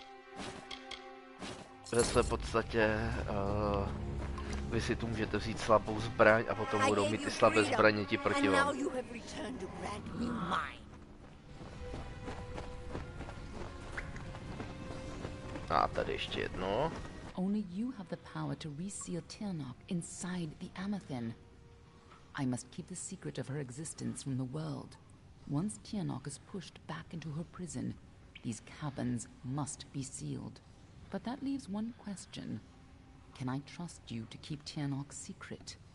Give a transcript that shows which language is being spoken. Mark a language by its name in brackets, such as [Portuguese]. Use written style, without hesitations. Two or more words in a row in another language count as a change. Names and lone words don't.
[Czech] Ve své podstatě vy si tu můžete vzít slabou zbraň a potom budou mít ty slabé zbraně ti proti vám. A tady ještě jedno. [English] Only you have the power to reseal Tirnoch inside the Amathin. I must keep the secret of her existence from the world. Once Tirnoch is pushed back into her prison, these caverns must be sealed. But that leaves one question. Can I trust you to keep Tirnoch's secret?